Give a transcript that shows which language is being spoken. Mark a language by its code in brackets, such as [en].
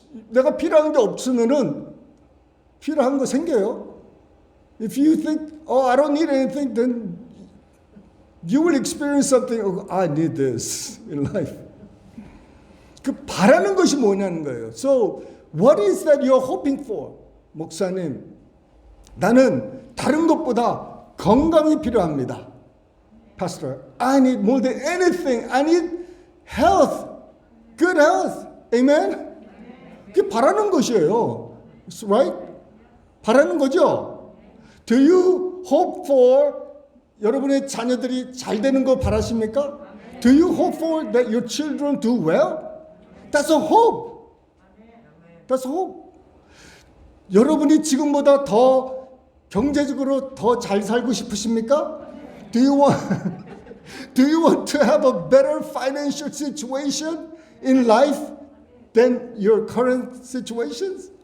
[ko] 내가 필요한 게 없으면은 필요한 거 생겨요. [en] If you think, I don't need anything, then you will experience something. I need this in life. [ko] 그 바라는 것이 뭐냐는 거예요. [en] So, what is that you're hoping for? [ko] 목사님, 나는 다른 것보다 건강이 필요합니다. [en] Pastor, I need more than anything. I need health, good health. [ko] Amen? 그게 바라는 것이에요. [en] Right? [ko] 바라는 거죠? [en] Do you hope for [ko] 여러분의 자녀들이 잘 되는 거 바라십니까? [en] Do you hope for that your children do well? That's a hope. That's a hope. [ko] 여러분이 지금보다 더 경제적으로 더 잘 살고 싶으십니까? [en] Do you want to have a better financial situation in life than your current situations?